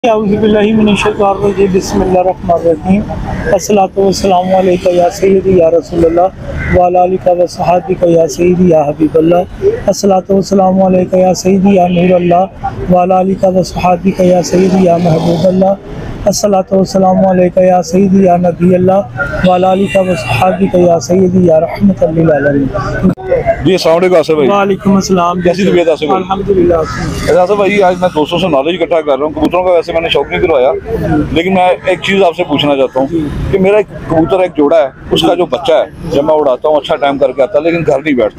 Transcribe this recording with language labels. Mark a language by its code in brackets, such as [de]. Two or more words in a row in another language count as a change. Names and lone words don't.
[ar] بسم الله الرحمن الرحيم الصلاة والسلام عليك يا سيدي يا رسول الله وعلى آلك وصحبك يا سيدي يا حبيب الله الصلاة والسلام عليك يا سيدي يا نور الله وعلى آلك وصحبك يا سيدي يا محبوب الله الصلاة والسلام عليك يا سيدي يا نبي الله وعلى آلك وصحبك يا سيدي يا رحمة للعالمين. [hi] जी [ar] السلام عليكم [hi] आसिफ भाई। [ar] وعليكم السلام. [hi] कैसी तबीयत आसिफ भाई? अल्हम्दुलिल्लाह। आसिफ भाई आज मैं दोस्तों से नॉलेज इकट्ठा कर रहा हूँ। कबूतरों का वैसे मैंने शौक नहीं करवाया, लेकिन मैं एक चीज़ आपसे पूछना चाहता हूँ कि मेरा एक कबूतर एक जोड़ा है, उसका जो बच्चा है जब मैं उड़ाता हूँ अच्छा टाइम करके आता है, लेकिन घर नहीं बैठता।